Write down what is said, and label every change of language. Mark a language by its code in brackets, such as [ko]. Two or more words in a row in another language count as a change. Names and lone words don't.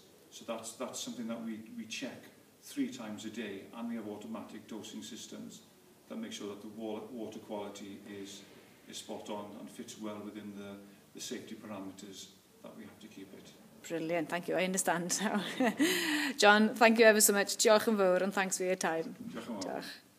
[en] So that's something that we check 3 times a day, and we have automatic dosing systems that make sure that the water quality is spot on and fits well within the safety parameters that we have to keep it. Brilliant, thank you. I understand now. John, thank you ever so much. [cy] Diolch yn fawr, [en] and thanks for your time. [cy] Diolch yn fawr. Diolch.